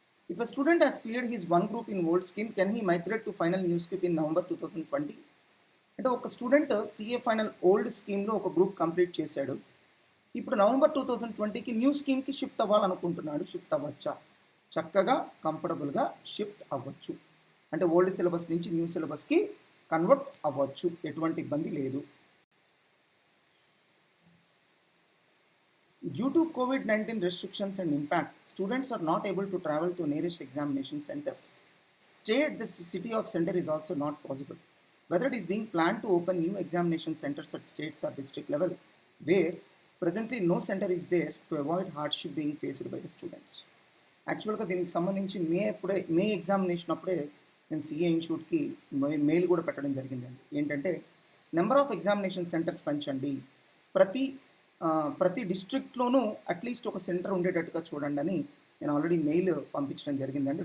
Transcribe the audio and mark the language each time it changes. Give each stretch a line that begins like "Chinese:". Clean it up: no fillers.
English: If a student has cleared his one group in old scheme, can he migrate to final new scheme in November 2020?
Telugu: అంటే ఒక student CA final old స్కీమ్లో ఒక group complete చేశాడు, ఇప్పుడు November 2020కి new స్కీమ్కి shift అవ్వాలనుకుంటున్నాడు. Shift అవ్వచ్చా? చక్కగా కంఫర్టబుల్గా shift అవ్వచ్చు. అంటే ఓల్డ్ సిలబస్ నుంచి న్యూ సిలబస్కి కన్వర్ట్ అవ్వచ్చు, ఎటువంటి ఇబ్బంది లేదు.
English: Due to COVID-19 restrictions and impact, students are not able to travel to nearest examination centers. Stay at the city of center is also not possible. Whether it is being planned to open new examination centers at states or district level, where presently no center is there, to avoid hardship being faced by the students.
Telugu: యాక్చువల్గా దీనికి సంబంధించి మే examination అప్పుడే నేను CA ఇన్స్టిట్యూట్కి mail కూడా పెట్టడం జరిగిందండి. ఏంటంటే
English: number of examination centres
Telugu: పెంచండి, ప్రతి డిస్ట్రిక్ట్లోనూ అట్లీస్ట్ ఒక సెంటర్ ఉండేటట్టుగా చూడండి అని నేను ఆల్రెడీ మెయిల్ పంపించడం జరిగిందండి.